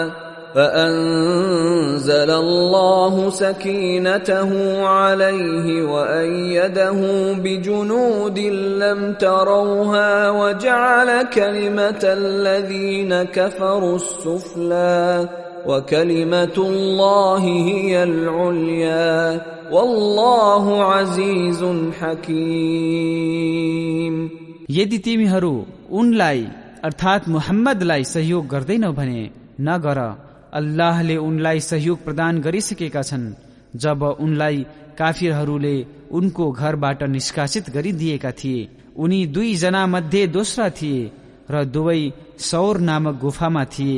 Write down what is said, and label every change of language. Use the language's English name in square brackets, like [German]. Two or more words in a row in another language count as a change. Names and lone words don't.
[Arabic] فأنزل الله سكينته عليه وأيده بجنود لم تروها وجعل كلمة الذين كفروا السفلى وكلمة الله هي العليا والله عزيز حكيم। [Nepali] यदि तिमीहरू उनलाई अर्थात मुहम्मदलाई सहयोग गर्दैनौ भने नगर, अल्लाहले उनलाई सहयोग प्रदान गरिसकेका छन्। जब उनलाई काफिरहरूले उनको घरबाट निष्कासित गरिदिएका थिए, उनी 2 जना मध्ये दोस्रा थिए र दुवै सौर नामक गुफामा थिए।